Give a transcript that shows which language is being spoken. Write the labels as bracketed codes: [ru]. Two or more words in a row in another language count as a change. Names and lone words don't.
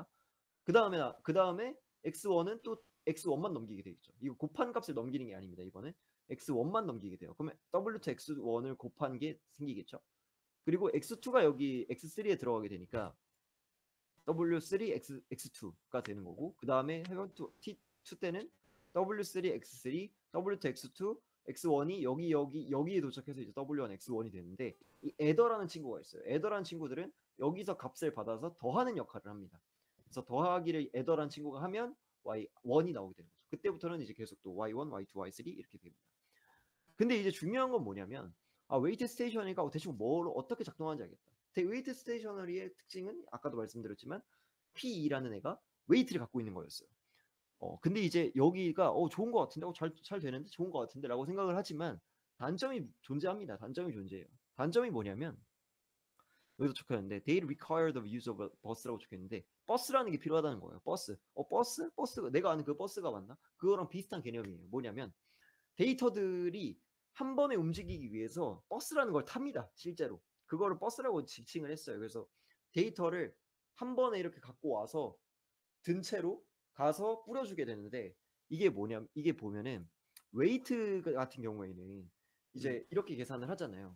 [ko] 그 다음에 x1은 또 x1만 넘기게 되겠죠. 이거 곱한 값을 넘기는 게 아닙니다. 이번엔 x1만 넘기게 돼요. 그러면 w2 x1을 곱한 게 생기겠죠. 그리고 x2가 여기 x3에 들어가게 되니까 w3 x2가 되는 거고 그 다음에 t2 때는 w3 x3 w2 x2 x1이 여기에 도착해서 이제 w1 x1이 되는데 이 애더라는 친구가 있어요. 애더라는 친구들은 여기서 값을 받아서 더하는 역할을 합니다. 그래서 더하기를 애더라는 친구가 하면 y1이 나오게 되는 거죠. 그때부터는 이제 계속 또 y1, y2, y3 이렇게 됩니다. 근데 이제 중요한 건 뭐냐면 웨이트 스테이셔너리가 대충 뭘 어떻게 작동하는지 알겠다. 웨이트 스테이셔너리의 특징은 아까도 말씀드렸지만 P2라는 애가 웨이트를 갖고 있는 거였어요. 근데 이제 여기가 좋은 것 같은데 잘 되는데 좋은 것 같은데 라고 생각을 하지만 단점이 존재합니다. 단점이 존재해요. 단점이 뭐냐면 여기서 적혀있는데 [en] they require the use of a bus [ko] 라고 적혀있는데 버스라는 게 필요하다는 거예요. 버스. 버스? 버스가 내가 아는 그 버스가 맞나? 그거랑 비슷한 개념이에요. 뭐냐면 데이터들이 한 번에 움직이기 위해서 버스라는 걸 탑니다. 실제로. 그거를 버스라고 지칭을 했어요. 그래서 데이터를 한 번에 이렇게 갖고 와서 든 채로 가서 뿌려주게 되는데 이게 뭐냐면 이게 보면은 웨이트 같은 경우에는 이제 이렇게 계산을 하잖아요.